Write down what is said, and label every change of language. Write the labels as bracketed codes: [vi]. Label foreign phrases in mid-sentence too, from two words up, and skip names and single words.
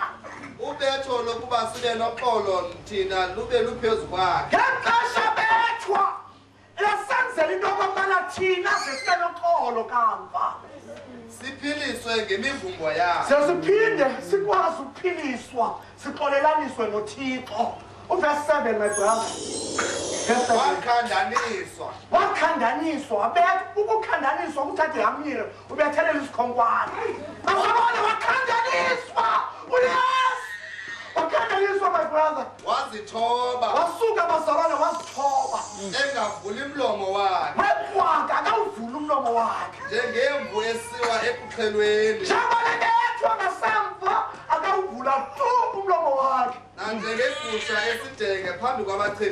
[xh] Ubetho lokuba sibe noxolo thina lube luphezu kwakhe. Ngexesha bethwa esenzela into okokubana thina sibe noxolo kamva. Siphiliswe ngemivumbo yakhe. Siphinde sikwazi ukuphiliswa sixolelaniswe noThixo. [en] Verse 7 my brother. [xh] Wakhandaniswa abetha ukukhandaniswa ukuthathe hamile ubethelela isikhonkwane. Bazalwane wakhandaniswa uyesu. Wakhandaniswa [en] my brother. [xh] Wazithoba. Wasuka bazalwane wazithoba. Engavuli umlomo wakhe. Wekwaka akawuvuli umlomo wakhe. Njengemvu esiwa ekuxhelweni. Njengoba bethwa ngasemva akawuvula tu umlomo wakhe. Nanjengegusha esidenge phambi kwabachebi.